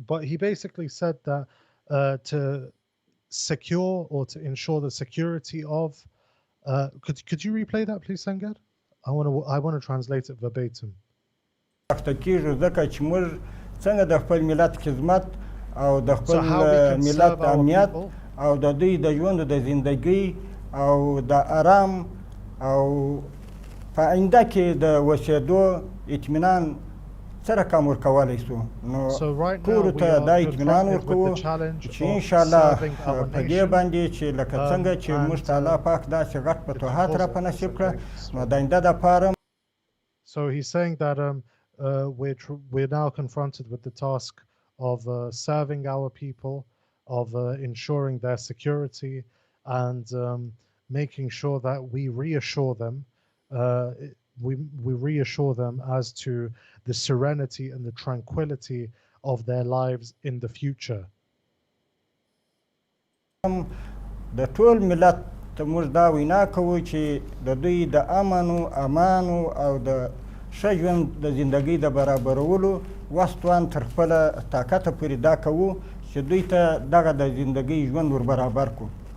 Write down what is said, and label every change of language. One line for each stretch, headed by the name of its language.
English: He basically said that to secure or to ensure the security of. Could you replay that, please, Sangar? I want to translate it verbatim.
Pashto: اخته کېږو ځکه چې موږ څنګه د خپل ملت خدمت او د خپل ملت امنیت او د دوی د ژوند د زندګۍ او د آرام او په آینده کې د اوسېدو اطمینان څه رقم ورکولی شو نو ټولو ته دا اطمینان ورکوو چې انشاءالله په دې باندې چې لکه څنګه چې موږ ته الله پاک داسې غټ فتوحات را په نصیب کړه نو د آینده دپاره.
English: So he's saying that we're now confronted with the task of serving our people, of ensuring their security, and making sure that we reassure them. We reassure them as to the serenity and the tranquility of their lives in the future.
Pashto: د ټول ملت ته موږ دا وینا کوو چې د دوی د امانو او د ښه ژوند د زندګۍ د برابرولو وسطوان تر خپله طاقته پورې دا کوو چې دوی ته دغه د زندګۍ ژوند ور برابر کړو.